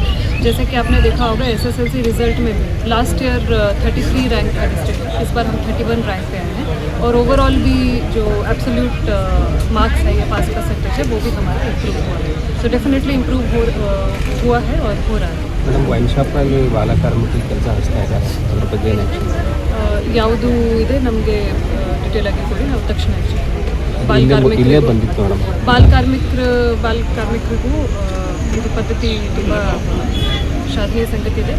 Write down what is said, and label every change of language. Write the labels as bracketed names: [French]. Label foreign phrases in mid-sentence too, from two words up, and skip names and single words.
[Hindi] जैसे कि आपने देखा होगा SSLC रिजल्ट में भी लास्ट ईयर 33 रैंक था डिस्ट्रिक्ट, इस बार हम 31 रैंक पे आए हैं. और ओवरऑल भी जो एब्सोल्यूट मार्क्स है या पास परसेंटेज है वो भी हमारा इम्प्रूव हुआ है. सो डेफिनेटली इम्प्रूव हुआ है और हो रहा है. [Kannada] ಮೇಡಮ್, ವೈನ್ ಶಾಪ್ನಲ್ಲಿ ಬಾಲ ಕಾರ್ಮಿಕರಿಗೆ ಕೆಲಸ ಹಚ್ತಾ ಇದ್ದಾರೆ, ಅದ್ರ ಬಗ್ಗೆ ಏನು ಆ್ಯಕ್ಷನ್? ಯಾವುದು ಇದೆ ನಮಗೆ ಡಿಟೇಲ್ ಆಗಿ ಕೊಡಿ, ನಾವು ತಕ್ಷಣ ಇಲ್ಲೇ ಬಂದಿತ್ತು ಮೇಡಮ್. ಬಾಲ ಕಾರ್ಮಿಕರಿಗೂ ಇದು ಪದ್ಧತಿ ತುಂಬ ಶಾಲೆಯ ಸಂಗತಿ ಇದೆ.